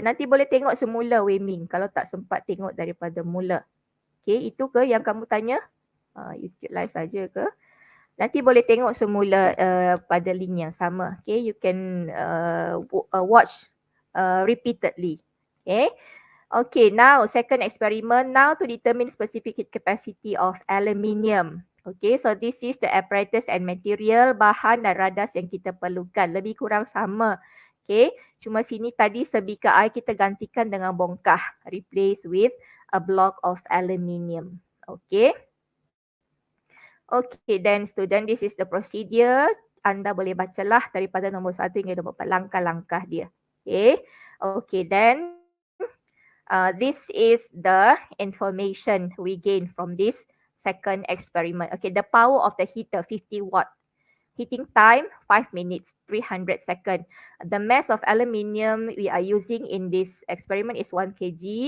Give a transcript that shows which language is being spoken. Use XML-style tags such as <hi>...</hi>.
<ms>Nanti boleh tengok semula Wan Ming kalau tak sempat tengok daripada mula. Okay, itu ke yang kamu tanya? YouTube live saja ke? Nanti boleh tengok semula pada link yang sama.</ms> <en>Okay, you can watch repeatedly. Okay. Okay, now second experiment. Now to determine specific heat capacity of aluminium. Okay, so this is the apparatus and material,</en> <ms>bahan dan radas yang kita perlukan. Lebih kurang sama. Okay, cuma sini tadi sebika air kita gantikan dengan bongkah.</ms> <en>Replace with a block of aluminium. Okay. Okay, then student, this is the procedure.</en> <ms>Anda boleh bacalah daripada nombor 1 hingga nombor 4 langkah-langkah dia.</ms> <en>Okay. Okay, then this is the information we gain from this second experiment. Okay, the power of the heater 50 watt. Heating time 5 minutes, 300 seconds. The mass of aluminium we are using in this experiment is 1 kg.</en>